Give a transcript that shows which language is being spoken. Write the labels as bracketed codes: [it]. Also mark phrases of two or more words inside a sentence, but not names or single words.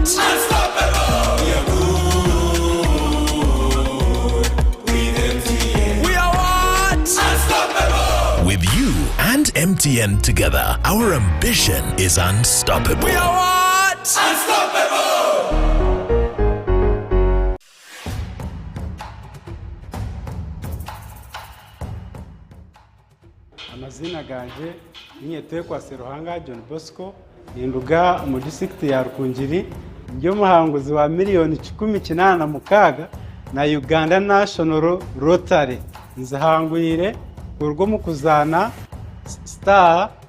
[en] Unstoppable. We are good. With you and MTN together, our ambition is unstoppable. We are what? Unstoppable! [nyn] Amazina ganje ninye twekwa Seruhanga John Bosco induga mu district ya Rukungiri njyo muhanguzi wa $186 na Uganda National Rotary nzahangwire urwo mu kuzana *278#